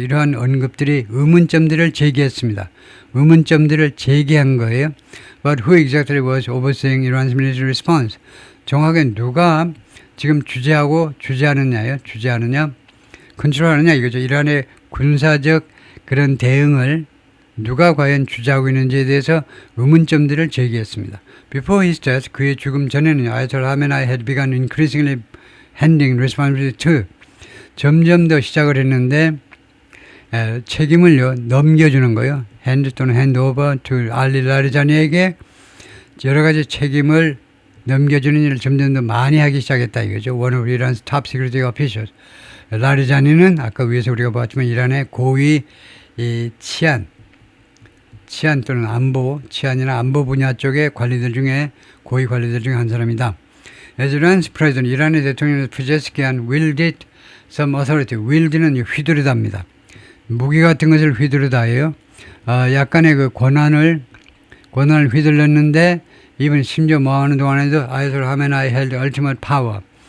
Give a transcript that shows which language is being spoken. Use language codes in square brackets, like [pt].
[ko] 이러한 언급들이 의문점들을 제기했습니다. 의문점들을 제기한 거예요. [en] But who exactly was overseeing Iran's military response? [ko] 정확하게 누가 지금 주재하느냐, 컨트롤하느냐 이거죠. 이란의 군사적 그런 대응을 누가 과연 주재하고 있는지에 대해서 의문점들을 제기했습니다. [en] Before his death, [ko] 그의 죽음 전에는 아야톨라 하메나이 [en] had begun increasingly handing responsibility to [ko] 점점 더 시작을 했는데 책임을요 넘겨주는 거예요. hand 또는 hand over to 알리 라리자니에게 여러 가지 책임을 넘겨주는 일을 점점 더 많이 하기 시작했다 이거죠. [en] One of Iran's top security officials. [ko] 라리자니는 아까 위에서 우리가 봤지만 이란의 고위 이 치안 또는 안보, 치안이나 안보 분야 쪽의 관리들 중에 고위 관리들 중에 한 사람이다. [en] As Iran's president, [ko] 이란의 대통령은 [en] Pezeshkian wielded some authority. [ko] wield는 휘두르다입니다. 무기 같은 것을 휘두르다예요. 약간의 그 권한을 휘둘렀는데 이번 심지어 뭐하는 동안에도 아야톨라 하메나이 [en] held ultimate power.